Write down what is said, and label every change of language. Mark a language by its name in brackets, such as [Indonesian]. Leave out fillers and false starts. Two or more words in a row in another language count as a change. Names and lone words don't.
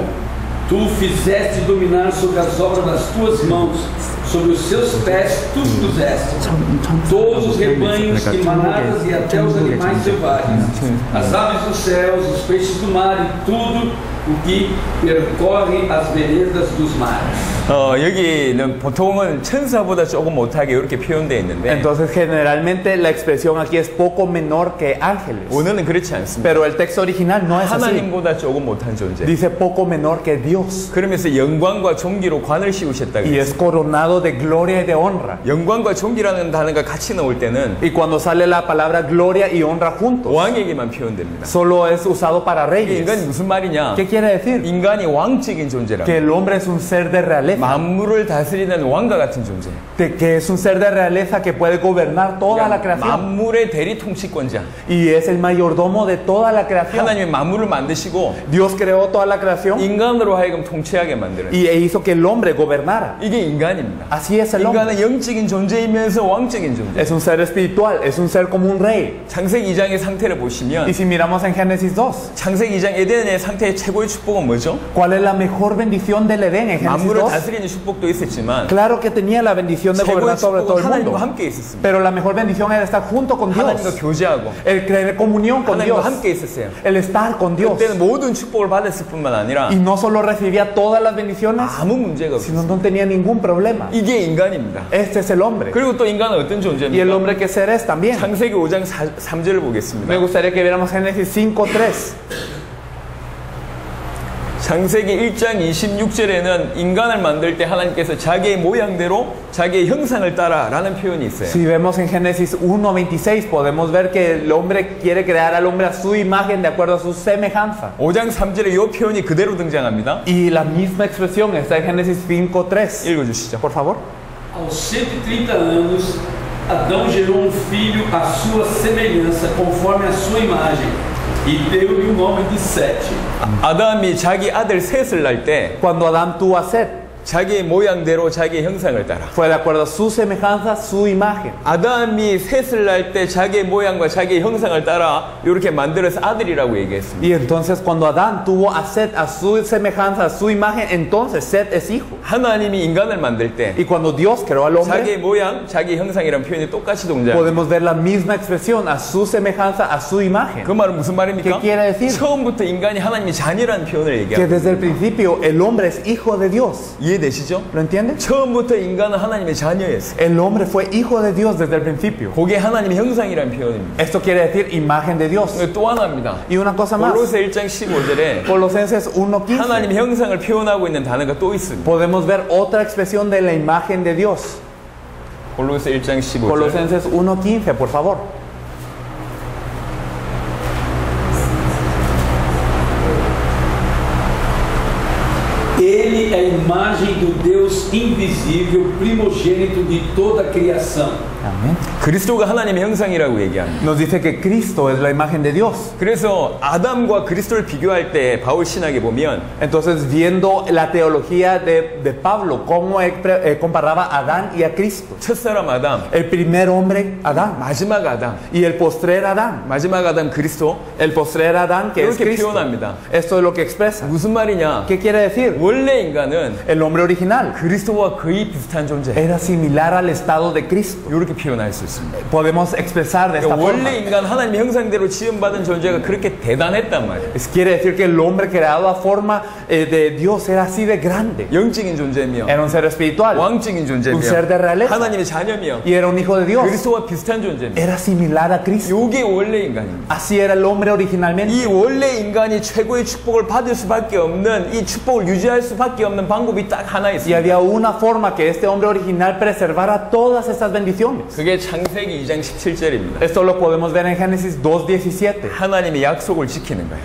[Portuguese] Tu o fizeste dominar sobre as obras das tuas mãos, sobre os seus pés tu os puseste. Todos os rebanhos e manadas e até os animais selvagens, as aves dos céus, os peixes do mar e tudo o que percorre as veredas dos mares. [Korean] 여기는 보통은 천사보다 조금 못하게 이렇게 표현되어 있는데 [Spanish] Entonces, generalmente la expresión aquí es poco menor que ángeles. [Korean] 오늘은 그렇지 않습니다. [Spanish] Pero el texto original no es así. [Korean] 하나님보다 조금 못한 존재. [Spanish] Dice poco menor que Dios. [Korean] 그러면서 영광과 존귀로 관을 씌우셨다 [Spanish] Y [Korean] 그랬어요. [Spanish] es coronado de gloria y de honra. [Korean] 영광과 존귀라는 단어가 같이 나올 때는 [Spanish] Y cuando sale la palabra gloria y honra juntos, [Korean] 왕에게만 표현됩니다. [Spanish] solo es usado para [Korean] 이게 인간이 [Spanish] reyes. [Korean] 무슨 말이냐? [Spanish] ¿Qué quiere decir? [Korean] 인간이 왕적인 존재라고. [Spanish] Que el hombre es un ser de realeza, [Korean] 만물을 다스리는 왕과 같은 존재. [Spanish] que es un ser de realeza que puede gobernar toda la creación [Korean] 만물의 대리 통치권자. [Spanish] y es el mayordomo de toda la creación. [Korean] 하나님이 만물을 만드시고 [Spanish] Dios creó toda la creación [Korean] 인간으로 하여금 통치하게 만들어요. [Spanish] y hizo que el hombre gobernara. [Korean] 이게 인간입니다. [Spanish] Así es el hombre. [Korean] 인간은 영적인 존재이면서 왕적인 존재. [Spanish] Es un ser espiritual, es un ser como un rey. [Korean] 창세기 2장의 상태를 [Spanish] Y [Korean] 보시면 [Spanish] si miramos en Génesis 2, [Korean] 창세기 2장 에덴의 상태의 최고의 축복은 뭐죠? [Spanish] ¿cuál es la mejor bendición del Edén en Génesis [Korean] 만물을 [Spanish] 2? [Korean] 다스리는 축복도 있었지만 [Spanish] Claro que tenía la bendición de [Korean] 최고의 [Spanish] gobernar sobre todo [Korean] 축복은 [Spanish] el mundo, [Korean] 하나님과 함께 있었습니다. [Spanish] pero la mejor bendición era estar junto con [Korean] 하나님과 [Spanish] Dios, [Korean] 교제하고 [Spanish] el tener comunión con [Korean] 하나님과 [Spanish] Dios, [Korean] 함께 있었어요. [Spanish] el estar con Dios. [Korean] 그때는 모든 축복을 받았을 뿐만 아니라 [Spanish] Y no solo recibía todas las bendiciones, [Korean] 아무 문제가 [Spanish] sino [Korean] 없었어요. [Spanish] no tenía ningún problema. [Korean] 이게 인간입니다. [Spanish] Este es el hombre. [Korean] 그리고 또 인간은 어떤 [Spanish] Y el [Korean] 존재입니까? [Spanish] hombre que ser es también. [Korean] 창세기 5장 3절을 보겠습니다. [Spanish] Me gustaría que viéramos Génesis 5:3. [Korean] 창세기 1장 26절에는 인간을 만들 때 하나님께서 자기의 모양대로 자기의 형상을 따라 라는 표현이 있어요. [Spanish] Si vemos en Génesis 1:26 podemos ver que el hombre quiere crear al hombre a su imagen de acuerdo a su semejanza. [Korean] 5장 3절에 이 표현이 그대로 등장합니다. [Spanish] Y la misma expresión está en Génesis 5:3. [Korean] 읽어주시죠. [Spanish] Por favor. [Portuguese] Aos 130 anos, Adão gerou filho à sua semelhança, conforme a sua imagem, e deu-lhe o nome de Sete. [Korean] 아담이 자기 아들 셋을 낳을 때 [Spanish] Cuando Adán tuvo a Set, [Korean] 자기의 모양대로 자기의 형상을 따라 [Spanish] fue de acuerdo a su semejanza, su imagen. [Korean] 아담이 셋을 낳을 때 자기의 모양과 자기의 형상을 따라 이렇게 만들어서 아들이라고 얘기했습니다. [Spanish] Y entonces cuando Adán tuvo a Set a su semejanza, a su imagen, entonces Set es hijo. [Korean] 하나님이 인간을 만들 때 [Spanish] Y cuando Dios creó al hombre, [Korean] 자기의 모양, 자기의 형상이라는 표현이 똑같이 동작. [Spanish] podemos ver la misma expresión, a su semejanza, a su imagen. [Korean] 그 말은 무슨 말입니까? [Spanish] ¿Qué quiere decir? [Korean] 처음부터 인간이 하나님의 자녀라는 표현을 [Spanish] Que [Korean] 얘기합니다. [Spanish] desde el principio el hombre es hijo de Dios. [Korean] 이해되시죠? [Spanish] ¿Lo entiende? [Korean] 처음부터 인간은 하나님의 자녀였어요. [Spanish] El hombre fue hijo de Dios desde el principio. [Korean] 그게 하나님의 형상이라는 표현입니다. [Spanish] Esto quiere decir imagen de Dios. [Korean] 또 하나입니다. [Spanish] Y una cosa más, [Korean] 골로새 1장 15절에 [Spanish] Colosenses 1:15, [Korean] 하나님의 형상을 표현하고 있는 단어가 또 있습니다. [Spanish] podemos ver otra expresión de la imagen de Dios. [Korean] 골로새 1장 15절. [Spanish] Colosenses 1:15, por favor. [Portuguese] Ele é a imagem do Deus invisível, primogênito de toda a criação. [Spanish] Amén. [Korean] 그리스도가 하나님의 형상이라고 얘기합니다. [Spanish] Nos dice que Cristo es la imagen de Dios. [Korean] 그래서 아담과 그리스도를 비교할 때 바울 신학에 보면 [Spanish] Entonces, viendo la teología de Pablo, cómo comparaba a Adán y a Cristo. [Korean] 첫사람 아담, [Spanish] El primer hombre, Adán, [Korean] 마지막 아담, [Spanish] y el postrer Adán. [Korean] 마지막 아담 그리스도 [Spanish] El postrer Adán, que es [Korean] 이렇게 [Spanish] Cristo. [Korean] 표현합니다. [Spanish] Esto es lo que expresa. [Korean] 무슨 말이냐? [Spanish] ¿Qué quiere decir? [Korean] 원래 인간은 [Spanish] El hombre original [Korean] 그리스도와 거의 비슷한 존재. [Spanish] era similar al estado de Cristo. [Korean] 이렇게 표현할 수 있습니다. [Spanish] Podemos expresar de esta forma. [Korean] 원래 인간 하나님의 형상대로 지음받은 존재가 그렇게 대단했단 말이에요. [Spanish] Quiere decir que el hombre creado a forma de Dios era así de grande. [Korean] 영적인 존재며 [Spanish] Era un ser espiritual. [Korean] 왕적인 존재며 [Spanish] Un ser de realeza. [Korean] 하나님의 자녀며 [Spanish] Y era un hijo de Dios. [Korean] 그리스도와 비슷한 존재며 [Spanish] Era similar a Cristo. [Korean] 이게 원래 인간입니다. [Spanish] Así era el hombre originalmente. [Korean] 이 원래 인간이 최고의 축복을 받을 수밖에 없는 이 축복을 유지할 수밖에 없는 방법이 딱 하나 [Spanish] Y [Korean] 있습니다. [Spanish] había una forma que este hombre original preservara todas estas bendiciones. [Korean] 그게 창세기 2장 17절입니다. [Spanish] Esto lo podemos ver en Génesis 2:17. [Korean] 하나님의 약속을 지키는 거예요.